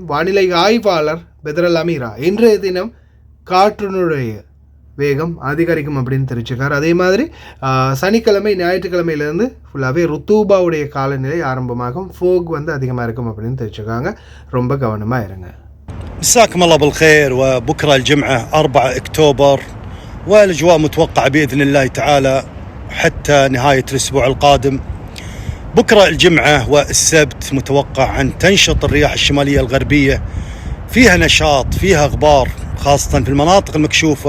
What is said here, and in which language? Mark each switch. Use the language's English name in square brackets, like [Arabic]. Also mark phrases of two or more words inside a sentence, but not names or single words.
[Tamil] வானிலை ஆய்வாளர் பெதரல் அமீரா இன்றைய தினம் காற்றினுடைய வேகம் அதிகரிக்கும் அப்படின்னு தெரிவிச்சிருக்காரு. அதே மாதிரி சனிக்கிழமை ஞாயிற்றுக்கிழமையிலேருந்து ஃபுல்லாகவே ருத்தூபாவுடைய காலநிலை ஆரம்பமாகும். ஃபோக் அதிகமாக இருக்கும் அப்படின்னு தெரிவிச்சிருக்காங்க. ரொம்ப கவனமாக இருங்க. [Arabic] مساكم الله بالخير. وبكرة الجمعة 4 أكتوبر والأجواء متوقعة بإذن الله تعالى حتى نهاية الأسبوع القادم. بكرة الجمعة والسبت متوقع أن تنشط الرياح الشمالية الغربية، فيها نشاط، فيها غبار خاصة في المناطق المكشوفة.